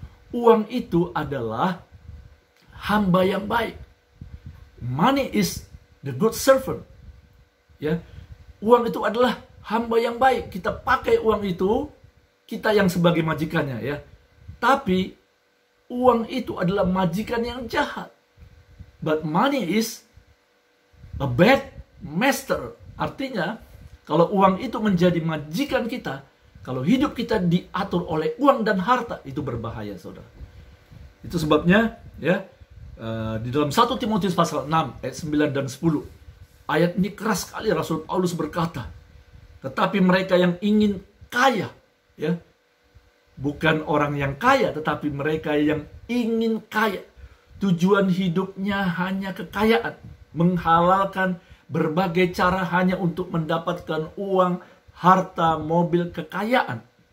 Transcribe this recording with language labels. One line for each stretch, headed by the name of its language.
Indonesian: Uang itu adalah hamba yang baik.
English: Money is the good servant.
Indonesian: ya. Uang itu adalah hamba yang baik. Kita pakai uang itu, kita yang sebagai majikannya, ya. Tapi uang itu adalah majikan yang jahat.
English: But money is a bad master.
Indonesian: Artinya, kalau uang itu menjadi majikan kita, kalau hidup kita diatur oleh uang dan harta, itu berbahaya, saudara. Itu sebabnya, ya, di dalam 1 Timotius pasal 6 ayat 9 dan 10, ayat ini keras sekali. Rasul Paulus berkata, tetapi mereka yang ingin kaya, ya, bukan orang yang kaya, tetapi mereka yang ingin kaya, tujuan hidupnya hanya kekayaan, menghalalkan berbagai cara hanya untuk mendapatkan uang, harta, mobil, kekayaan.